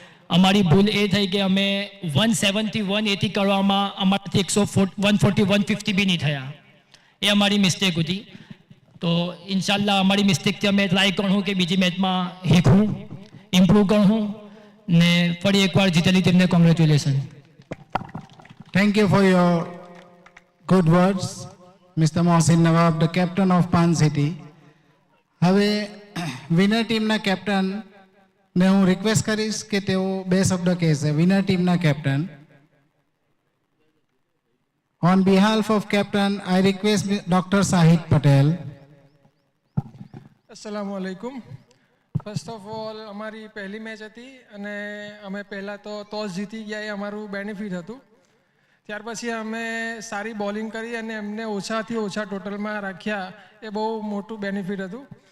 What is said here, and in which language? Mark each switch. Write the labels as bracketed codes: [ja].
[gu] અમારી ભૂલ એ થઈ કે અમે 170 180 કરવામાં અમારાથી 140 150 બી નહીં થયા. એ અમારી મિસ્ટેક હતી. તો ઇન્શાલ્લાહ અમારી મિસ્ટેકથી અમે ટ્રાય કરું કે બીજી મેચમાં શીખવું, ઇમ્પ્રૂવ કરું ને ફરી એકવાર જીતેલી ટીમને congratulation. [en] Thank you for your good words, Mr. Mohsin Nawab, the captain of Pan City. [gu] હવે વિનર ટીમના કેપ્ટનને હું રિક્વેસ્ટ કરીશ કે તેઓ બે શબ્દ કહેશે. વિનર ટીમના captain. [en] On behalf of captain, I request Dr. Shahid Patel. [ar] अस्सलाम वालेकुम. [gu] ફર્સ્ટ ઓફ ઓલ અમારી પહેલી મેચ હતી અને અમે પહેલાં તો ટોસ જીતી ગયા, એ અમારું બેનિફિટ હતું. ત્યાર પછી અમે સારી બોલિંગ કરી અને એમને ઓછાથી ઓછા ટોટલમાં રાખ્યા, એ બહુ મોટું બેનિફિટ હતું.